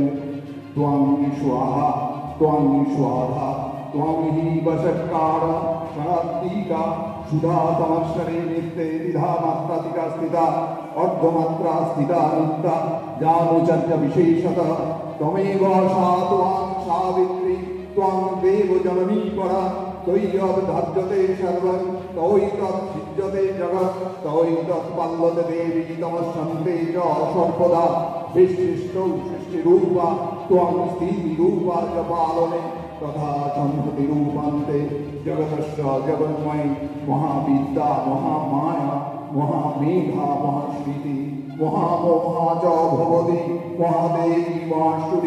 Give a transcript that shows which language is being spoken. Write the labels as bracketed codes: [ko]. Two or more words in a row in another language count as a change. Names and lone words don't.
[sa] ত্বং স্বাহা ত্বং স্বাহা ত্বং হি বশৎকার সনাত্মিকা সুধা সমস্বরে নিত্যে দ্বিধা মাত্রাতিকা স্থিতা অর্ধমাত্রা স্থিতা নিত্যা জানুচর্য বিশেষতঃ ত্বমেব সা ত্বং সাবিত্রী ত্বং দেব জননী পরা তৈয়বধার্যতে সর্বং তৈ তৎসিজ্যতে জগৎ তৈ তৎপাল্যতে দেবী তমস্যন্তে চ সর্বদা বিশিষ্টৌ সৃষ্টিরূপা ত্বং স্থিতিরূপা চ পালনে তথা সংহতিরূপান্তে জগতস্য জগন্ময়ী মহাবিদ্যা মহামায়া মহামেঘা মহাস্মৃতি মহামোহা চ ভবতি মহাদেবী মহাসুরি